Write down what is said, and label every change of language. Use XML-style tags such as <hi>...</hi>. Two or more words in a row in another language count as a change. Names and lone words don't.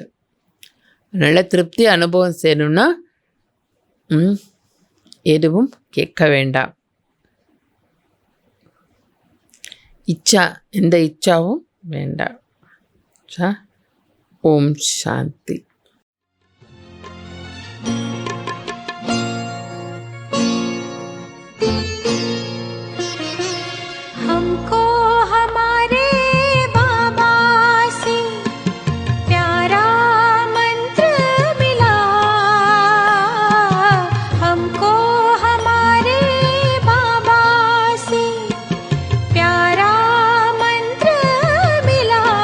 <ta>அதனால் திருப்தி அனுபவம் செய்யணும்னா எதுவும் கேட்க வேண்டாம். இச்சா எந்த இச்சாவும் வேண்டாம். ஓம் சாந்தி.</ta> <hi>हमको हमारे बाबा से प्यारा मंत्र मिला, हमको हमारे बाबा से प्यारा मंत्र मिला.</hi>